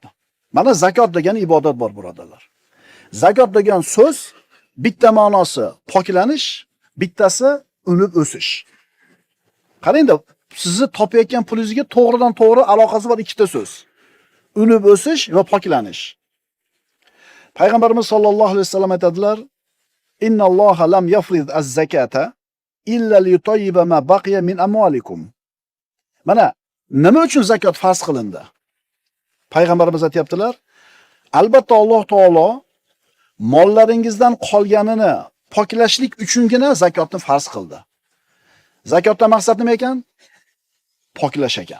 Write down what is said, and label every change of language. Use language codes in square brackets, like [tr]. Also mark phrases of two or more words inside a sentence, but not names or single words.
[uz] Mana zakot degan ibodat bor, birodarlar. Zakot degan so'z bitta ma'nosi poklanish, bittasi unib o'sish. Qarangda, sizni topayotgan pulingizga to'g'ridan to'g'ri aloqasi bor ikkita so'z. Unib o'sish va poklanish. Payg'ambarimiz [ar] صلى الله عليه وسلم [uz] aytadilar: [ar] "إن الله لم يفرض الزكاة إلا ليطيب ما بقي من أموالكم." [uz] Mana nima uchun zakot farz qilindi? Payg'ambarimiz aytibdilar: albatta Alloh taolo mollaringizdan qolganini poklashlik uchungina zakotni farz qildi. Zakotdan maqsad nima ekan? Poklash ekan.